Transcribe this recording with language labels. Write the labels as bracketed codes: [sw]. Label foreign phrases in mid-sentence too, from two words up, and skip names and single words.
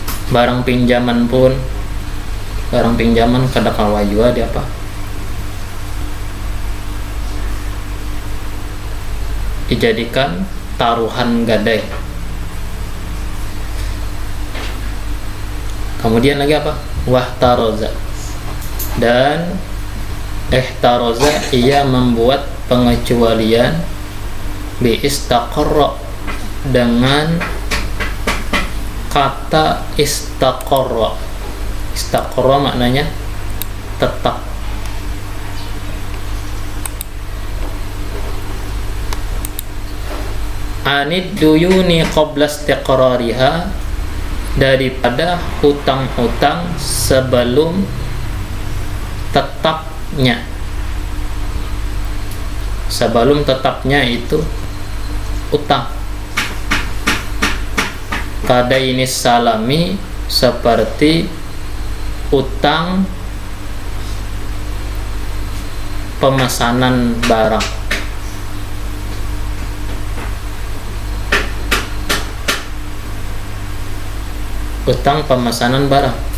[bjn] barang pinjaman pun, barang pinjaman kada kawa juga dia apa, dijadikan taruhan gadai. [id] Kemudian lagi apa? Wahtaroza, dan ihtaroza ia membuat pengecualian [ar] باستقر [id] dengan kata istaqarra. Istaqarra maknanya tetap. [ar] عن الديون قبل استقرارها, [id] daripada hutang-hutang sebelum tetapnya. Sebelum tetapnya itu utang. [bjn] Kada ini salami, [id] seperti utang pemesanan barang. Utang pemesanan barang.